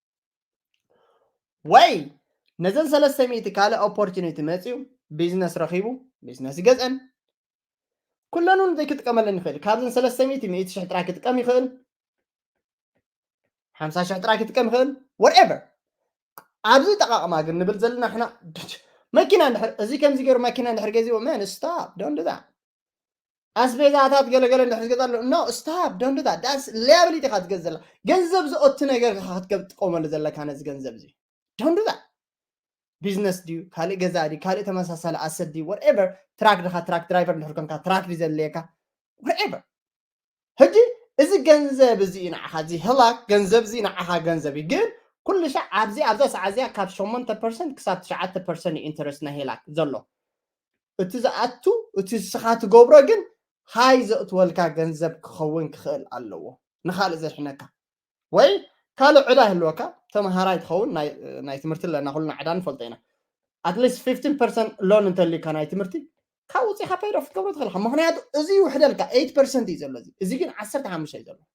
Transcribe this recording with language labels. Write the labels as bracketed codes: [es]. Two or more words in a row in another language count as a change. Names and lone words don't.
[ti] ወይ ነዘን 300 ካልእ ኦፖርቹኒቲ መፅኡ ቢዝነስ ረኺቡ ቢዝነስ ይገዝአን ኩለኑን ዘይክጥቀመለን ይኽእል ካብዘን 300 100,000 ጥራይ ክጥቀም ይኽእል 50,000 ጥራይ ክጥቀም ይኽእል whatever ኣብዚ ጠቃቅማ ግን ንብል ዘለና ሕና መኪና እንድሕር እዚ ከምዚ ገይሩ መኪና እንድሕር ገዚኡ [en] man stop don't do that [ti] ኣስቤዛታት ገለገለ እንድሕር ዝገዛ ኣሎ [en] no stop don't do that that's liability [ti] ኢኻ ትገዝእ ዘላ ገንዘብ ዝኦቱ ነገር ክትጥቀመሉ ዘለካ ነዚ ገንዘብ እዚ [en] don't do that [ti] ቢዝነስ ድዩ ካልእ ገዛ ድዩ ካልእ ተመሳሳሊ ኣሰት ድዩ whatever ትራክ ድኻ [en] truck driver [ti] እንድሕር ኮንካ ትራክ ድዩ ዘድልየካ whatever ሕጂ እዚ ገንዘብ እዚ ንዓኻ እዚ ህላክ ገንዘብ እዚ ንዓኻ ገንዘብ እዩ ግን ኩሉ ሻዕ ኣብዚ ሰዓት እዚኣ ካብ 8% ክሳብ 9% ኢንተረስት ናሂላክ ዘሎ እቲ ዝኣቱ እቲ ስኻ ትገብሮ ግን ሃይ ዘእትወልካ ገንዘብ ክኸውን ክኽእል ኣለዎ ንኻልእ ዘሕነካ ወይ ካልእ ዕዳ ይህልወካ ተምሃራይ ትኸውን ናይ ትምህርቲ ኣለና ኩልና ዕዳ ንፈልጦ ኢና [en] at least [ti] 15% ሎን እንተልዩካ ናይ ትምህርቲ ካብ ውፅኢኻ [en] paid off [ti] ክትገብሮ ትኽእልካ ምክንያቱ እዚ ውሕደልካ 8% እዩ ዘሎ እዚ ግን 15 እዩ ዘሎ